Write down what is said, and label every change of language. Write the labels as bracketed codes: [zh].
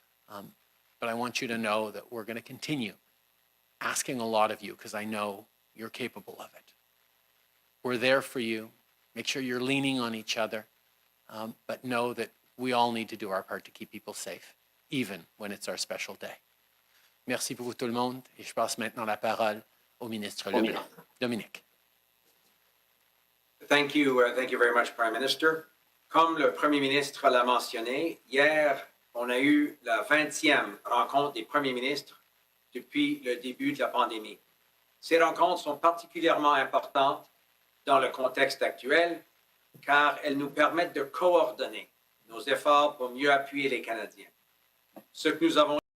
[en] But I want you to know that we're going to continue asking a lot of you because I know you're capable of it. We're there for you. Make sure you're leaning on each other, but know that we all need to do our part to keep people safe, even when it's our special day. [fr] Merci beaucoup tout le monde et je passe maintenant la parole au ministre Leblanc. Dominique. [en] Thank you very much, Prime Minister. [fr] Comme le Premier ministre l'a mentionné, hier, on a eu la 20e rencontre des premiers ministres depuis le début de la pandémie. Ces rencontres sont particulièrement importantes dans le contexte actuel car elles nous permettent de coordonner nos efforts pour mieux appuyer les Canadiens. Ce que nous avons